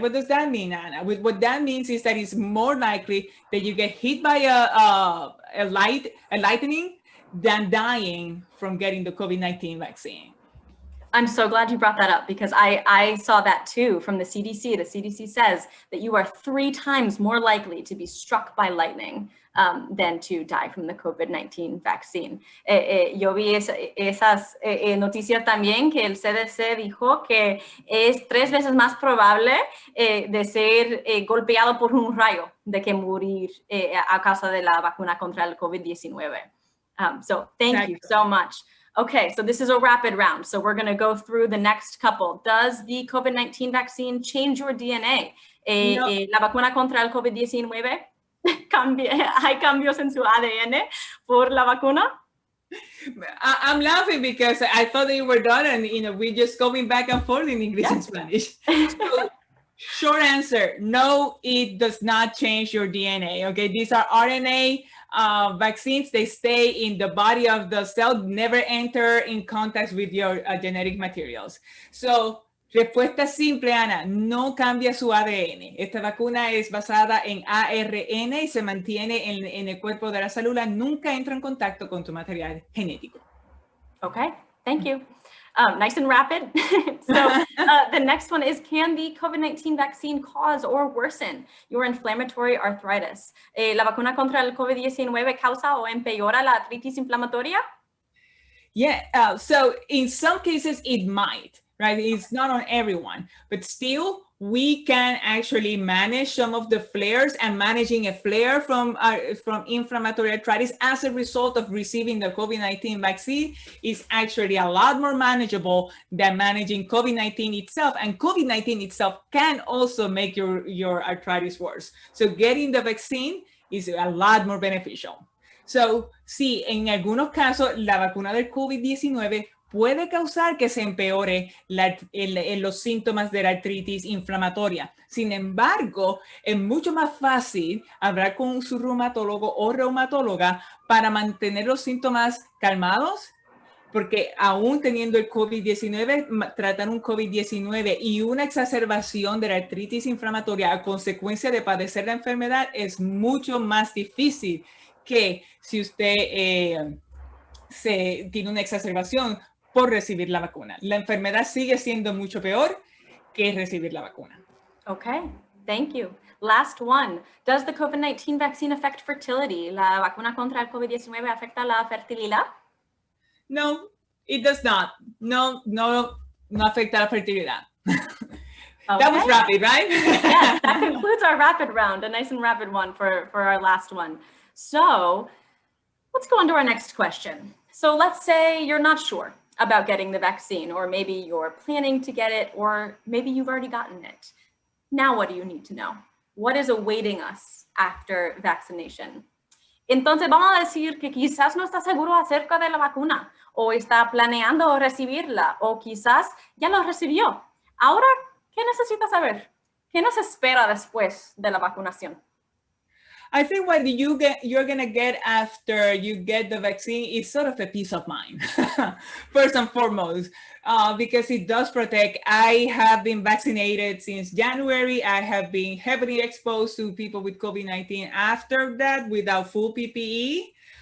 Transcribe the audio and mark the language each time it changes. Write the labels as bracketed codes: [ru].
[en] What does that mean, Anna? What that means is that it's more likely that you get hit by a lightning than dying from getting the COVID-19 vaccine. I'm so glad you brought that up, because I saw that too from the CDC. The CDC says that you are 3 times more likely to be struck by lightning than to die from the COVID-19 vaccine. [es] Yo vi esas noticias también, que el CDC dijo que es 3 veces más probable de ser golpeado por un rayo de que morir a causa de la vacuna contra el COVID-19. [en] So thank you so much. Okay, so this is a rapid round. So we're going to go through the next couple. Does the COVID-19 vaccine change your DNA? No. [es] La vacuna contra el COVID-19, ¿hay cambios en su ADN por la vacuna? [en] I'm laughing because I thought that you were done, and we're just going back and forth in English and Spanish. So, short answer, no, it does not change your DNA. Okay, these are RNA vaccines. They stay in the body of the cell, never enter in contact with your genetic materials. [es] So, respuesta simple, Ana, no cambia su ADN. Esta vacuna es basada en ARN y se mantiene en el cuerpo de la célula, nunca entra en contacto con tu material genético. [en] Okay, thank you. Nice and rapid. So the next one is, can the COVID-19 vaccine cause or worsen your inflammatory arthritis? [es] ¿La vacuna contra el COVID-19 causa o empeora la artritis inflamatoria? [en] Yeah, so in some cases it might, right? It's not on everyone, but still we can actually manage some of the flares, and managing a flare from inflammatory arthritis as a result of receiving the COVID-19 vaccine is actually a lot more manageable than managing COVID-19 itself. And COVID-19 itself can also make your arthritis worse. So getting the vaccine is a lot more beneficial. [es] So, sí, en algunos casos la vacuna del COVID-19 puede causar que se empeore los síntomas de la artritis inflamatoria. Sin embargo, es mucho más fácil hablar con su reumatólogo o reumatóloga para mantener los síntomas calmados, porque aún teniendo el COVID-19, tratar un COVID-19 y una exacerbación de la artritis inflamatoria a consecuencia de padecer la enfermedad es mucho más difícil que si usted tiene una exacerbación por recibir la vacuna. La enfermedad sigue siendo mucho peor que recibir la vacuna. [en] Okay, thank you. Last one. Does the COVID-19 vaccine affect fertility? [es] ¿La vacuna contra el COVID-19 afecta la fertilidad? [en] No, it does not. [es] No afecta la fertilidad. [en] Okay. That was rapid, right? Yes, that concludes our rapid round, a nice and rapid one for our last one. So let's go on to our next question. So let's say you're not sure about getting the vaccine, or maybe you're planning to get it, or maybe you've already gotten it. Now, what do you need to know? What is awaiting us after vaccination? [es] Entonces vamos a decir que quizás no está seguro acerca de la vacuna, o está planeando recibirla, o quizás ya lo recibió. Ahora, ¿qué necesita saber? ¿Qué nos espera después de la vacunación? [en] I think what you're going to get after you get the vaccine is sort of a peace of mind, first and foremost, because it does protect. I have been vaccinated since January. I have been heavily exposed to people with COVID-19 after that without full PPE.